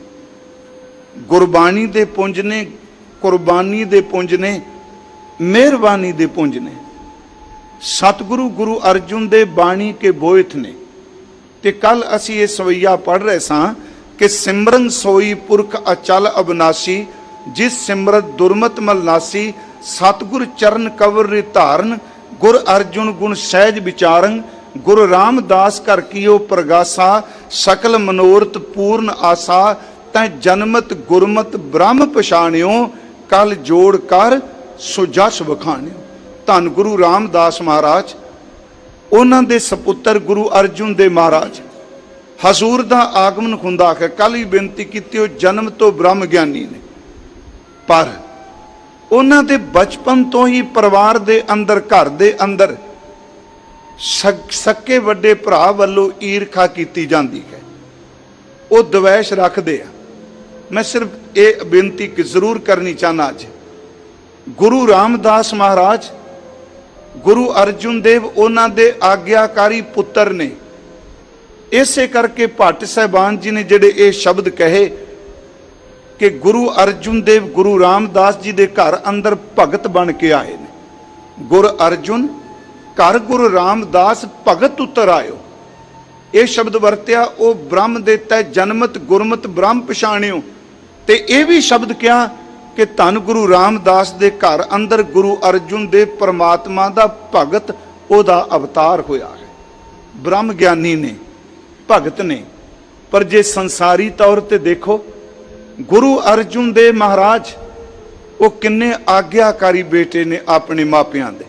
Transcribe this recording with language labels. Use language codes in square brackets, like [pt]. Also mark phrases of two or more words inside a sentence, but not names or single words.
[pa] ਗੁਰਬਾਣੀ ਦੇ ਪੁੰਜ ਨੇ, ਕੁਰਬਾਨੀ ਦੇ ਪੁੰਜ ਨੇ, ਮਿਹਰਬਾਨੀ ਦੇ ਪੁੰਜ ਨੇ। ਸਤਿਗੁਰੂ ਗੁਰੂ ਅਰਜੁਨ ਦੇਵ ਬਾਣੀ ਕੇ ਬੋਇਤ ਨੇ। ਤੇ ਕੱਲ੍ਹ ਅਸੀਂ ਇਹ ਸਵੱਈਆ ਪੜ੍ਹ ਰਹੇ ਸਾਂ ਕਿ [bra] सिमरन सोई पुरख अचल अविनाशी, जिस सिमरत दुर्मत मल नासी, सतगुर चरण कवर रे धारन, गुर अर्जुन गुण सहज विचारन, गुरु रामदास कर कियो प्रगासा, सकल मनोरथ पूर्ण आसा, तै जनमत गुरमत ब्रह्म पछाणियो, कल जोड़ कर सुजस वखाणियो। [pa] ਧੰਨ ਗੁਰੂ ਰਾਮਦਾਸ ਮਹਾਰਾਜ ਉਨ੍ਹਾਂ ਦੇ ਸਪੁੱਤਰ ਗੁਰੂ ਅਰਜੁਨ ਦੇਵ ਮਹਾਰਾਜ ਹਜ਼ੂਰ ਦਾ ਆਗਮਨ ਹੁੰਦਾ ਹੈ। ਕੱਲ੍ਹ ਹੀ ਬੇਨਤੀ ਕੀਤੀ, ਜਨਮ ਤੋਂ ਬ੍ਰਹਮ ਗਿਆਨੀ ਨੇ, ਪਰ ਉਨ੍ਹਾਂ ਦੇ ਬਚਪਨ ਤੋਂ ਹੀ ਪਰਿਵਾਰ ਦੇ ਅੰਦਰ, ਘਰ ਦੇ ਅੰਦਰ ਸਕੇ ਵੱਡੇ ਭਰਾ ਵੱਲੋਂ ਈਰਖਾ ਕੀਤੀ ਜਾਂਦੀ ਹੈ। ਉਹ ਦਵੈਸ਼ ਰੱਖਦੇ ਆ। ਮੈਂ ਸਿਰਫ਼ ਇਹ ਬੇਨਤੀ ਜ਼ਰੂਰ ਕਰਨੀ ਚਾਹਨਾ, ਅੱਜ ਗੁਰੂ ਰਾਮਦਾਸ ਮਹਾਰਾਜ ਗੁਰੂ ਅਰਜੁਨ ਦੇਵ ਉਨ੍ਹਾਂ ਦੇ ਆਗਿਆਕਾਰੀ ਪੁੱਤਰ ਨੇ। ਇਸੇ ਕਰਕੇ ਭੱਟ ਸਾਹਿਬਾਨ ਜੀ ਨੇ ਜਿਹੜੇ ਇਹ ਸ਼ਬਦ ਕਹੇ ਕਿ ਗੁਰੂ ਅਰਜੁਨ ਦੇਵ ਗੁਰੂ ਰਾਮਦਾਸ ਜੀ ਦੇ ਘਰ ਅੰਦਰ ਭਗਤ ਬਣ ਕੇ ਆਏ ਨੇ। [bra] गुरु अर्जुन घर गुरु रामदास भगत उतर आयो। [pa] ਇਹ ਸ਼ਬਦ ਵਰਤਿਆ, [bra] ओ ब्रह्म देता जनमत गुरमत ब्रह्म पछाणियो। [pa] ਤੇ ਇਹ ਵੀ ਸ਼ਬਦ ਕਿਹਾ ਕਿ ਧੰਨ ਗੁਰੂ ਰਾਮਦਾਸ ਦੇ ਘਰ ਅੰਦਰ ਗੁਰੂ ਅਰਜੁਨ ਦੇਵ ਪਰਮਾਤਮਾ ਦਾ ਭਗਤ ਉਹਦਾ ਅਵਤਾਰ ਹੋਇਆ ਹੈ। ਬ੍ਰਹਮ ਗਿਆਨੀ ਨੇ, ਭਗਤ ਨੇ। ਪਰ ਜੇ ਸੰਸਾਰੀ ਤੌਰ ਤੇ ਦੇਖੋ, ਗੁਰੂ ਅਰਜੁਨ ਦੇਵ ਮਹਾਰਾਜ ਉਹ ਕਿੰਨੇ ਆਗਿਆਕਾਰੀ ਬੇਟੇ ਨੇ ਆਪਣੇ ਮਾਪਿਆਂ ਦੇ।